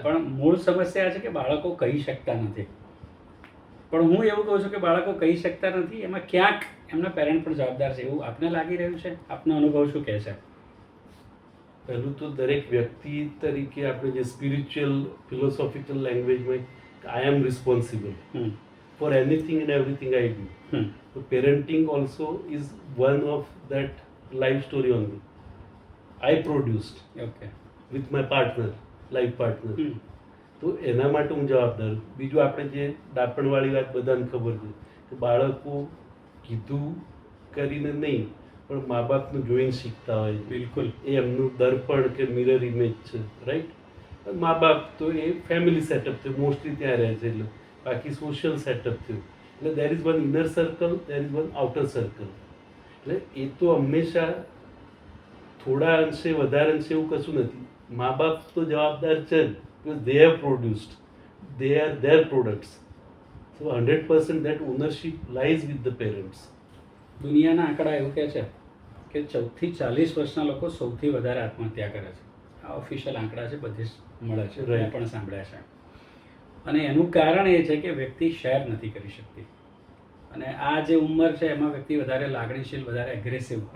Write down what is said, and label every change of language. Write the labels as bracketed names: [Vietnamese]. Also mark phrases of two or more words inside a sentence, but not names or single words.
[Gujarati] પણ મૂળ સમસ્યા છે કે બાળકો કહી શકતા નથી. પણ હું એવું કહું છું કે બાળકો કહી શકતા નથી, એમાં ક્યાંક એમના પેરેન્ટ પણ જવાબદાર છે, એવું આપને લાગી રહ્યું છે? આપનો અનુભવ શું કહે છે? પહેલું તો દરેક વ્યક્તિ તરીકે આપણે જે [English] spiritual philosophical languageમાં I am responsible હમ. for anything and everything I do. હમ. So parenting also is one of that life story only. I produced ઓકે. with my partner, life partner. હમ. [Gujarati] તો એના માટે હું જવાબદાર. બીજું આપણે જે ડાપણવાળી વાત બધાને ખબર છે કે બાળકો કીધું કરીને નહીં પણ મા બાપનું જોઈને શીખતા હોય છે. બિલકુલ. એ એમનું દર્પણ કે મિરર ઇમેજ છે, રાઈટ. મા બાપ તો એ [English] family setup [Gujarati] થયું, મોસ્ટલી ત્યાં રહે છે, એટલે બાકી [English] social setup [Gujarati] થયું. [English] એટલે there is one inner circle, there is one outer circle. [Gujarati] એટલે એ તો હંમેશા થોડા અંશે વધારે અંશે એવું કશું નથી. મા બાપ તો જવાબદાર છે જ, [English] because they have produced, they are their products. So 100% that ownership lies with the parents. [Gujarati] દુનિયાના આંકડા એવું કહે છે કે 14 થી 40 વર્ષના લોકો સૌથી વધારે આત્મહત્યા કરે છે. આ ઓફિશિયલ આંકડા છે, બધે જ મળે છે, [English] Right. [Gujarati] મેં પણ સાંભળ્યા છે. અને એનું કારણ એ છે કે વ્યક્તિ શેર નથી કરી શકતી. અને આ જે ઉંમર છે એમાં વ્યક્તિ વધારે લાગણીશીલ, વધારે એગ્રેસિવ હોય છે.